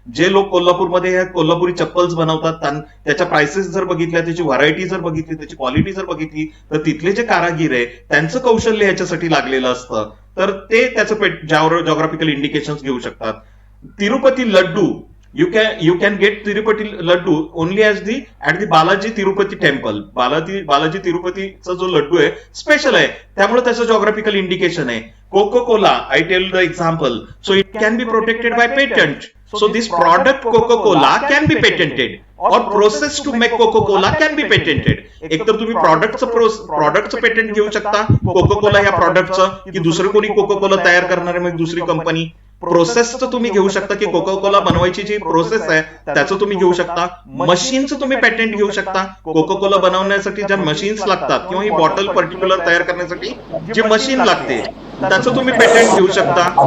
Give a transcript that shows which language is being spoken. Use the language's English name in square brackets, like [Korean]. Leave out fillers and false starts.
[Marathi] जे लोक कोल्हापूरमध्ये कोल्हापुरी चप्पल्स बनवतात, त्याच्या प्राइसेस जर बघितल्या, त्याची व्हरायटी जर बघितली, त्याची क्वालिटी जर बघितली, तर तिथले जे कारागीर आहे त्यांचं कौशल्य याच्यासाठी लागलेलं असतं, तर ते त्याचं जॉग्राफिकल इंडिकेशन्स घेऊ शकतात. [English] Tirupati laddu, you can get Tirupati laddu only at the Balaji Tirupati temple. [Marathi] Balaji Tirupatiचा जो लड्डू आहे स्पेशल आहे, त्यामुळे त्याचं जॉग्राफिकल इंडिकेशन आहे. [English] Coca Cola, I tell the example, so it can be protected by patent. So this product Coca-Cola can be patented or process to make Coca-Cola can be patented. [Marathi] एक तर तुम्ही प्रॉडक्टचं patent घेऊ शकता Coca Cola या प्रॉडक्टचं, की दुसरं कोणी कोका-कोला तयार करणारे मग दुसरी कंपनी. प्रोसेसचं तुम्ही घेऊ शकता की कोका-कोला बनवायची जी प्रोसेस आहे त्याचं तुम्ही घेऊ शकता. मशीनचं तुम्ही पेटंट घेऊ शकता. कोका-कोला बनवण्यासाठी ज्या मशीन्स लागतात किंवा ही बॉटल पर्टिक्युलर तयार करण्यासाठी जी मशीन लागते त्याचं तुम्ही पेटंट घेऊ शकता.